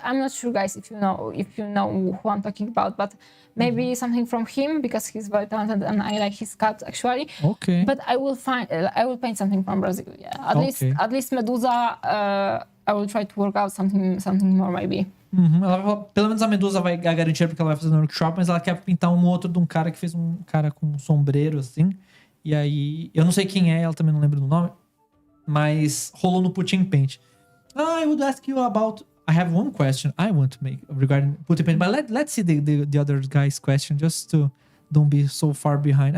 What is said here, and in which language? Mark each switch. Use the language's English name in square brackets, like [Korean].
[English] I'm not sure, guys, if you know who I'm talking about, but maybe something from him because he's very talented and I like his sculpts actually. Okay. But I will paint something from Brazil. Yeah, at least Medusa. I will try to work out something more maybe. [Portuguese] Pelo menos a Medusa vai garantir porque ela vai fazer no workshop, mas ela quer pintar um outro de um cara que fez um cara com um sombreiro assim. E aí, eu não sei quem é, ela também não lembra do nome. Mas rolou no Put in Paint. [English] I would ask you about... I have one question I want to make regarding Put in Paint. But let's see the other guy's question. Just to don't be so far behind.